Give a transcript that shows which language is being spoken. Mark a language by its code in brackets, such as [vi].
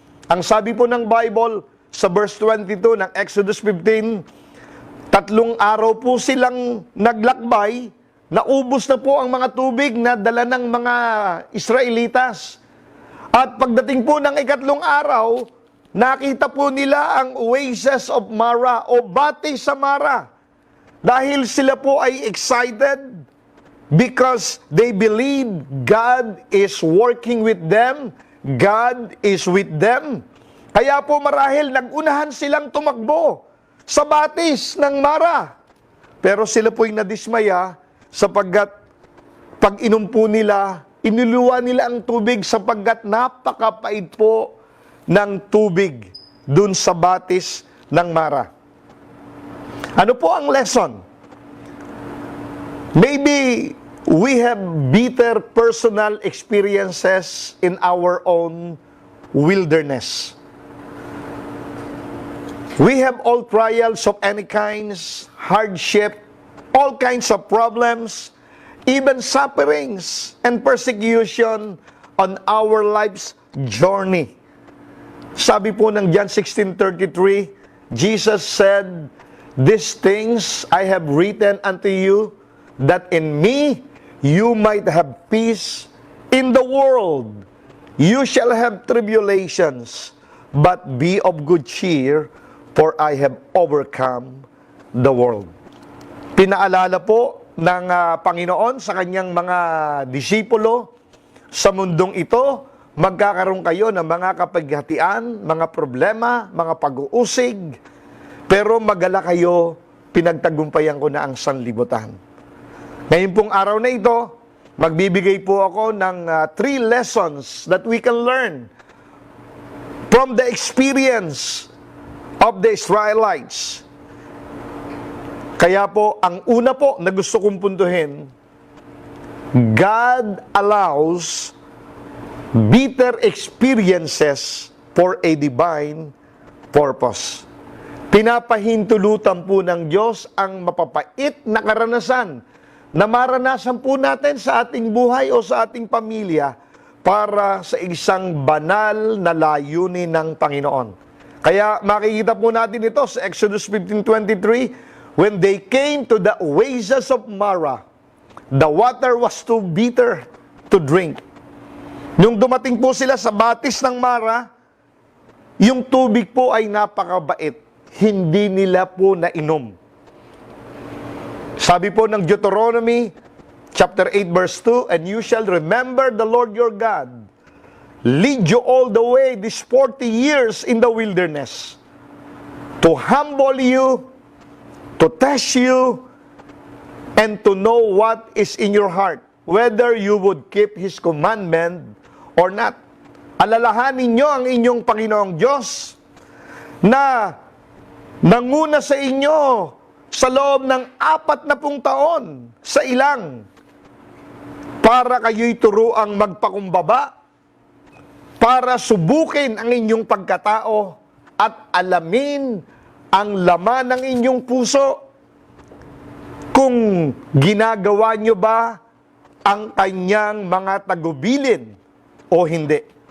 [tl] Ang sabi po ng Bible sa verse 22 ng Exodus 15, 3 araw po silang naglakbay, naubos na po ang mga tubig na dala ng mga Israelitas. At pagdating po ng 3 araw, nakita po nila ang oasis of Marah o Bati sa Marah. Dahil sila po ay excited [en] because they believe God is working with them, God is with them. [tl] Kaya po marahil nagunahan silang tumakbo sa batis ng Marah. Pero sila po'y nadismaya sapagkat pag inom po nila, inuluwa nila ang tubig sapagkat napakapait po ng tubig dun sa batis ng Marah. Ano po ang lesson? [en] Maybe we have bitter personal experiences in our own wilderness. We have all trials of any kinds, hardship, all kinds of problems, even sufferings and persecution on our life's journey. [tl] Sabi po ng [en] John 16:33, Jesus said, "These things I have written unto you, that in me you might have peace. In the world you shall have tribulations, but be of good cheer, for I have overcome the world." [tl] Pinaalala po ng Panginoon sa kanyang mga disipulo, sa mundong ito, magkakaroon kayo ng mga kapighatian, mga problema, mga pag-uusig, pero magala kayo, pinagtagumpayan ko na ang sanlibutan. Ngayon pong araw na ito, magbibigay po ako ng [en] 3 lessons that we can learn from the experience of the Israelites. [tl] Kaya po, ang una po na gusto kong puntuhin, [en] God allows bitter experiences for a divine purpose. [tl] Pinapahintulutan po ng Diyos ang mapapait na karanasan na maranasan po natin sa ating buhay o sa ating pamilya para sa isang banal na layunin ng Panginoon. Kaya makikita po natin ito sa [en] Exodus 15:23, "When they came to the oasis of Marah, the water was too bitter to to drink. [tl] Nung dumating po sila sa batis ng Mara, yung tubig po ay napakabait. Hindi nila po nainom. Sabi po ng [en] Deuteronomy, chapter 8, verse 2, "And you shall remember the Lord your God, lead you all the way these 40 years in the wilderness, to humble you, to test you, and to know what is in your heart, whether you would keep His commandment or not." [tl] Alalahanin nyo ang inyong Panginoong Diyos na nanguna sa inyo sa loob ng 40 taon sa ilang para kayo'y turuang magpakumbaba, para subukin ang inyong pagkatao at alamin ang laman ng inyong puso kung ginagawa nyo ba ang kanyang mga tagubilin o hindi.